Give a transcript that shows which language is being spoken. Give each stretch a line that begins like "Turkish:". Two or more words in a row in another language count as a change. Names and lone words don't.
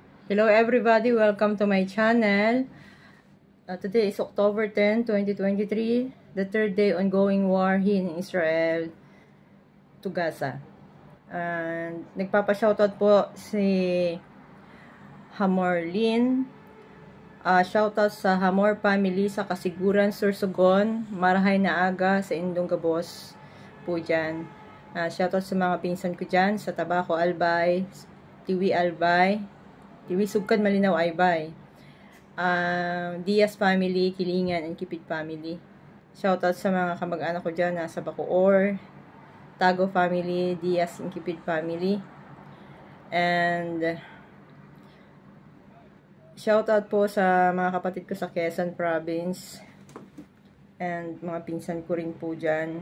English: Hello everybody, welcome to my channel. Today is October 10, 2023, the third day ongoing war here in Israel to Gaza.
Filipino: And nagpapa-shoutout po si Hamorlin. Shoutout sa Hamor family sa Kasiguran, Sursogon,
Bikol: Marahay na Aga sa Indong Gabos
Filipino: po dyan. Shoutout sa mga pinsan ko dyan sa Tabaco Albay, Tiwi Albay, Tiwi Sugkan Malinaw Albay, Diaz family, Kilingan,
English: and Kipit family.
Filipino: Shoutout sa mga kamag-anak ko dyan sa Bacoor, Tago family, Diaz and Kipit family. And shoutout po sa mga kapatid ko sa Quezon Province and mga pinsan ko rin po dyan.